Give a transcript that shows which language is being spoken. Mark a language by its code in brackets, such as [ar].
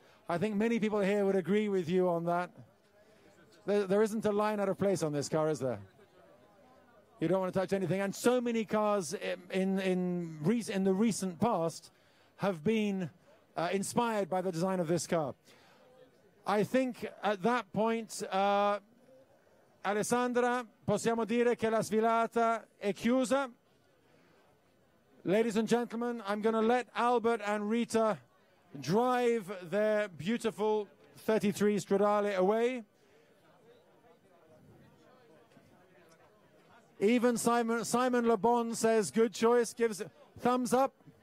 [en] I think many people here would agree with you on that. There isn't a line out of place on this car, is there? You don't want to touch anything. And so many cars in the recent past have been inspired by the design of this car. I think at that point, [it] Alessandra, possiamo dire che la sfilata è chiusa. [en] Ladies and gentlemen, I'm going to let Albert and Rita drive their beautiful 33 Stradale away. Even Simon Le Bon says good choice, gives thumbs up.